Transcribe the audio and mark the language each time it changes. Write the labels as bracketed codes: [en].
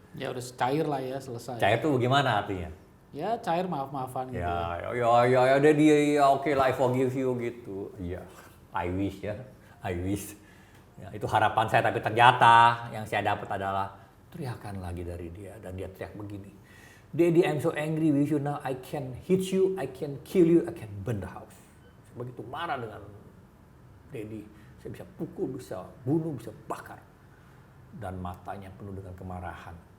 [id] Ya udah cair lah ya, selesai. Cair tuh bagaimana artinya? Ya cair maaf-maafan gitu. Ya, Daddy, ya oke lah, [en] I forgive you [id] gitu. Iya, [en] I wish ya, I wish. [id] Ya, itu harapan saya, tapi ternyata yang saya dapat adalah teriakan lagi dari dia. Dan dia teriak begini, [en] Daddy, I'm so angry with you now, I can hit you, I can kill you, I can burn the house. [id] Saya begitu marah dengan Daddy, saya bisa pukul, bisa bunuh, bisa bakar. Dan matanya penuh dengan kemarahan.